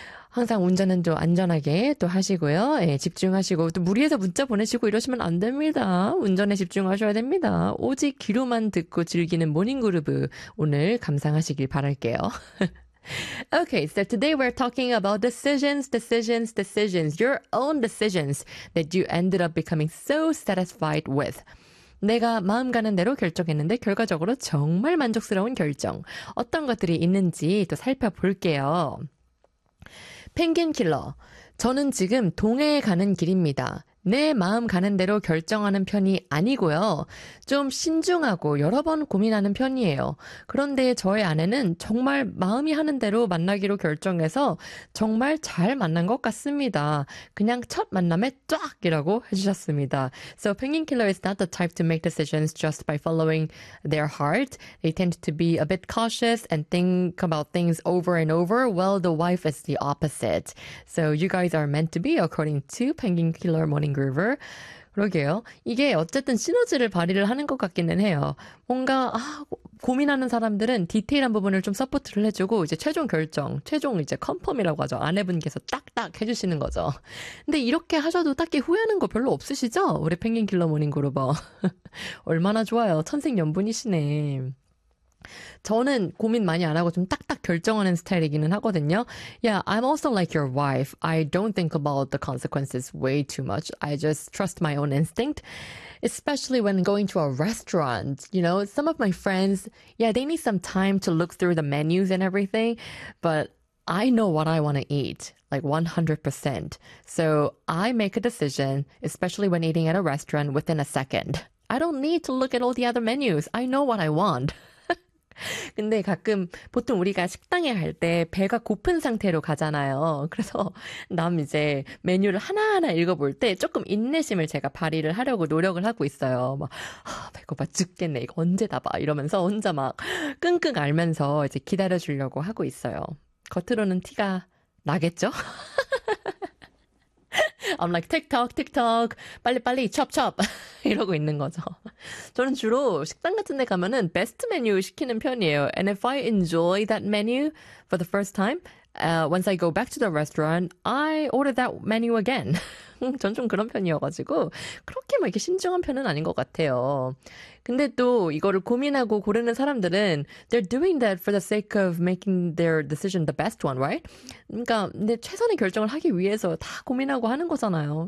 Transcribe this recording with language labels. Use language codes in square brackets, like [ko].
[ko] 항상 운전은 좀 안전하게 또 하시고요. 예, 집중하시고 또 무리해서 문자 보내시고 이러시면 안 됩니다. 운전에 집중하셔야 됩니다. 오직 귀로만 듣고 즐기는 모닝그루브 오늘 감상하시길 바랄게요. [en] Okay, so today we're talking about decisions, decisions, decisions. Your own decisions that you ended up becoming so satisfied with. [ko] 내가 마음 가는 대로 결정했는데 결과적으로 정말 만족스러운 결정. 어떤 것들이 있는지 또 살펴볼게요. 펭귄 킬러. 저는 지금 동해에 가는 길입니다. 내 마음 가는 대로 결정하는 편이 아니고요. 좀 신중하고 여러 번 고민하는 편이에요. 그런데 저의 아내는 정말 마음이 하는 대로 만나기로 결정해서 정말 잘 만난 것 같습니다. 그냥 첫 만남에 쫙이라고 해주셨습니다. [en] So Penguin Killer is not the type to make decisions just by following their heart. They tend to be a bit cautious and think about things over and over. Well, the wife is the opposite. So you guys are meant to be, according to Penguin Killer Morning Group. [ko] 그러게요. 이게 어쨌든 시너지를 발휘를 하는 것 같기는 해요. 뭔가 고민하는 사람들은 디테일한 부분을 좀 서포트를 해주고 이제 최종 결정, 최종 이제 컨펌이라고 하죠. 아내분께서 딱딱 해주시는 거죠. 근데 이렇게 하셔도 딱히 후회하는 거 별로 없으시죠? 우리 펭귄 킬러 모닝 그루버. 얼마나 좋아요. 천생 연분이시네. 저는 고민 많이 안 하고 좀 딱딱 결정하는 스타일이기는 하거든요. [en] Yeah, I'm also like your wife. I don't think about the consequences way too much. I just trust my own instinct, especially when going to a restaurant. You know, some of my friends, yeah, they need some time to look through the menus and everything, but I know what I want to eat, like 100%. So I make a decision, especially when eating at a restaurant, within a second. I don't need to look at all the other menus. I know what I want. [ko] 근데 가끔 보통 우리가 식당에 갈때 배가 고픈 상태로 가잖아요. 그래서 남 이제 메뉴를 하나하나 읽어볼 때 조금 인내심을 제가 발휘를 하려고 노력을 하고 있어요. 막 배고파 죽겠네. 이거 언제 다 봐. 이러면서 혼자 막 끙끙 앓면서 이제 기다려주려고 하고 있어요. 겉으로는 티가 나겠죠? [en] I'm like, TikTok, TikTok, [ko] 빨리빨리, 찹찹! 이러고 있는 거죠. 저는 주로 식당 같은 데 가면은 베스트 메뉴 시키는 편이에요. [en] And if I enjoy that menu for the first time, once I go back to the restaurant, I order that menu again. [ko] 전좀 그런 편이어가지고, 그렇게 막 이렇게 신중한 편은 아닌 것 같아요. 근데 또 이거를 고민하고 고르는 사람들은, [en] they're doing that for the sake of making their decision the best one, right? [ko] 그러니까, 내 최선의 결정을 하기 위해서 다 고민하고 하는 거잖아요.